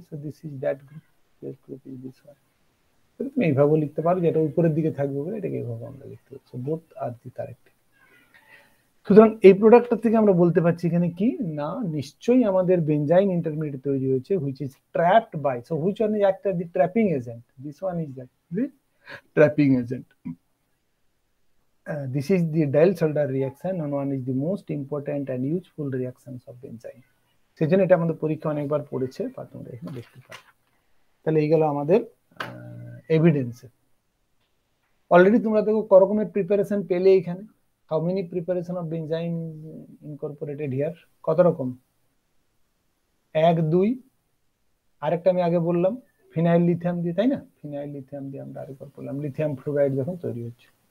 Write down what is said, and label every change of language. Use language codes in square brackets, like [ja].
[en] So this is that group, this group is this one. [bn] তুমি এইভাবে লিখতে পারো, যেটা উপরের দিকে থাকবে বলে এটাকে এইভাবে আমরা লিখতে পারছি, [en] Both are the correct. [bn] সুতরাং এই প্রোডাক্টটা থেকে আমরা বলতে পারছি এখানে কি না, নিশ্চয়ই আমাদের বেনজাইন ইন্টারমিডিয়েট তৈরি হয়েছে, [en] which is trapped by, so which one is act as the trapping agent, [bn] this one is the trapping agent. [en] This is the Diels-Saldar reaction, and one is the most important and useful reactions of benzene. [bn] সেজন্য এটা আমাদের পরীক্ষা অনেকবার পড়েছে, বা তোমরা এখানে দেখতে পারো। তাহলে এই গেল আমাদের এভিডেন্স। অলরেডি তোমরা দেখো ক রকমের প্রিপারেশন পেলে এখানে, [en] how many preparation of benzyne incorporated here, [bn] কত রকম, 1 2, আরেকটা আমি আগে বললাম ফিনাইল লিথিয়াম দিয়ে, তাই না, ফিনাইল লিথিয়াম দিয়ে আমরা আরেকবার বললাম লিথিয়াম ফ্লুরাইড যখন তৈরি হচ্ছে।